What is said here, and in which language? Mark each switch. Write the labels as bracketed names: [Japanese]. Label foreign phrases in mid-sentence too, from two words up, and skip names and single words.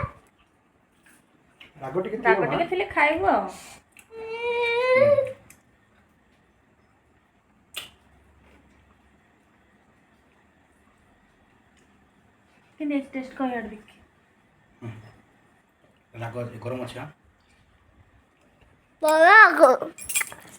[Odia] ରାଗ ଟିକେ ରାଗ ଟିକେ ଥିଲେ ଖାଇବ कि [Hindi] टेस्ट कर यार देख [Odia] ରାଗ ଗରମ ଅଛି ରାଗ.